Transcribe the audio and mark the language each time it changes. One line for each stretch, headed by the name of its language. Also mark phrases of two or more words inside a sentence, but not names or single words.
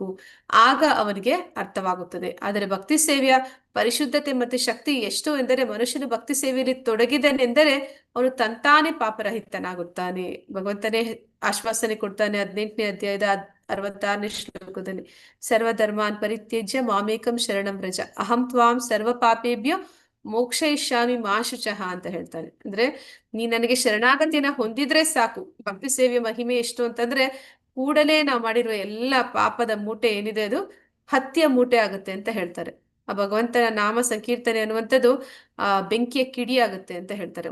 Kannada: ಆಗ ಅವನಿಗೆ ಅರ್ಥವಾಗುತ್ತದೆ. ಆದರೆ ಭಕ್ತಿ ಸೇವೆಯ ಪರಿಶುದ್ಧತೆ ಮತ್ತು ಶಕ್ತಿ ಎಷ್ಟು ಎಂದರೆ, ಮನುಷ್ಯನು ಭಕ್ತಿ ಸೇವೆಯಲ್ಲಿ ತೊಡಗಿದನೆಂದರೆ ಅವನು ತಂತಾನೆ ಪಾಪರಹಿತನಾಗುತ್ತಾನೆ. ಭಗವಂತನೇ ಆಶ್ವಾಸನೆ ಕೊಡ್ತಾನೆ 18ನೇ ಅಧ್ಯಾಯದ 66ನೇ ಶ್ಲೋಕದಲ್ಲಿ.
Sanskrit: ಸರ್ವಧರ್ಮಾನ್ ಪರಿತ್ಯಜ್ಯ ಮಾಮೇಕಂ ಶರಣಂ ವ್ರಜ ಅಹಂ ತ್ವಾಂ ಸರ್ವ ಪಾಪೇಭ್ಯೋ ಮೋಕ್ಷಯಿಷ್ಯಾಮಿ ಮಾ ಶುಚಃ
Kannada: ಅಂತ ಹೇಳ್ತಾನೆ. ಅಂದ್ರೆ ನೀ ನನಗೆ ಶರಣಾಗತಿಯನ್ನ ಹೊಂದಿದ್ರೆ ಸಾಕು. ಭಕ್ತಿ ಸೇವೆಯ ಮಹಿಮೆ ಎಷ್ಟು ಅಂತಂದ್ರೆ, ಕೂಡಲೇ ನಾವು ಮಾಡಿರುವ ಎಲ್ಲ ಪಾಪದ ಮೂಟೆ ಏನಿದೆ ಅದು ಹತ್ತಿಯ ಮೂಟೆ ಆಗುತ್ತೆ ಅಂತ ಹೇಳ್ತಾರೆ. ಆ ಭಗವಂತನ ನಾಮ ಸಂಕೀರ್ತನೆ ಅನ್ನುವಂಥದ್ದು ಬೆಂಕಿಯ ಕಿಡಿ ಆಗುತ್ತೆ ಅಂತ ಹೇಳ್ತಾರೆ.